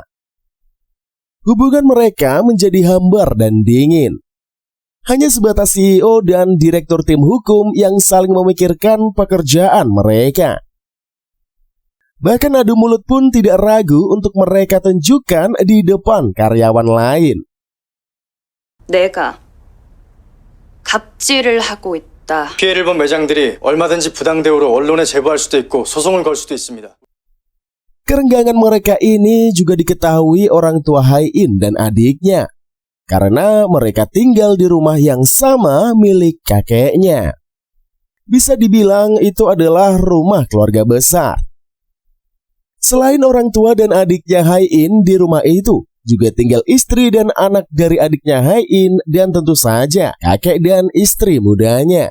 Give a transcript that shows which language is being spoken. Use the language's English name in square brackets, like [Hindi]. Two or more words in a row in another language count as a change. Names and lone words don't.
[Indonesian] Hubungan mereka menjadi hambar dan dingin. Hanya sebatas CEO dan direktur tim hukum yang saling memikirkan pekerjaan mereka. Bahkan adu mulut pun tidak ragu untuk mereka tunjukkan di depan karyawan lain. [Korean] 내가 갑질을 하고 있다. 피해를 본 매장들이 얼마든지 부당 대우로 언론에 제보할 수도 있고 소송을 걸 수도 있습니다. [Indonesian] Kerenggangan mereka ini juga diketahui orang tua Hae-in dan adiknya, karena mereka tinggal di rumah yang sama milik kakeknya. Bisa dibilang itu adalah rumah keluarga besar. Selain orang tua dan adiknya Hae-in di rumah itu, juga tinggal istri dan anak dari adiknya Hae-in dan tentu saja kakek dan istri mudanya.